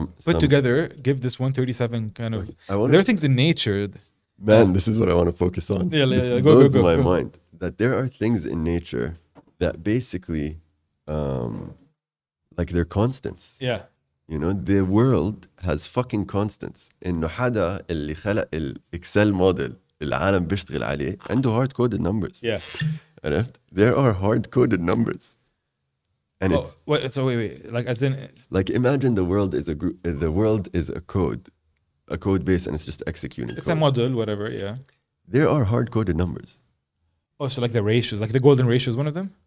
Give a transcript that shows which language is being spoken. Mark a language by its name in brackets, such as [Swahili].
[English] put together give this 137 kind of. There are things in nature. Man, this is what I want to focus on. Yeah. Go. My mind that there are things in nature that basically, like they're constants. Yeah. You know, the world has fucking constants. [Arabic] إنه حدا اللي خلق الإكسل موديل العالم بيشتغل عليه عنده [English] hard coded numbers. Yeah. [Arabic] عرفت? [English] There are hard coded numbers. And wait. Like as in. Like imagine the world is the world is a code base, and it's just executing. It's a model, whatever. Yeah. There are hard coded numbers. Oh, so like the ratios, like the golden ratio is one of them.